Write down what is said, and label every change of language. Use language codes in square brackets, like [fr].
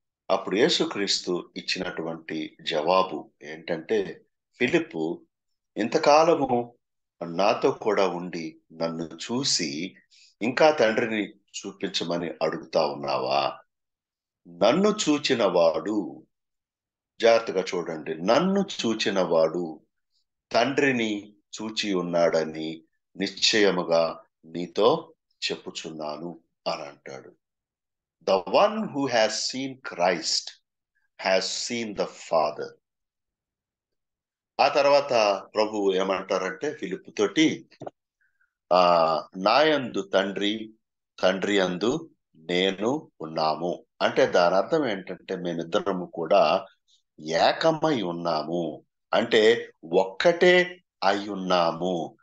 [te] అప్పుడు యేసుక్రీస్తు ఇచ్చినటువంటి జవాబు ఏంటంటే, ఫిలిప్పు, ఇంతకాలము నాతో కూడా ఉండి నన్ను చూసి ఇంకా తండ్రిని చూపించమని అడుగుతా ఉన్నావా? నన్ను చూచిన వాడు, జాగ్రత్తగా చూడండి, నన్ను చూచిన వాడు తండ్రిని చూచి ఉన్నాడని నిశ్చయముగా నీతో చెప్పుచున్నాను అని అంటాడు. [en] The one who has seen Christ has seen the Father. [te] ఆ తర్వాత ప్రభు ఏమంటారంటే ఫిలిప్పు తోటి, నాయందు తండ్రి, తండ్రి యందు నేను ఉన్నాము. అంటే దాని అర్థం ఏంటంటే, మేమిద్దరము కూడా ఏకమై ఉన్నాము, అంటే ఒక్కటే అయి ఉన్నాము.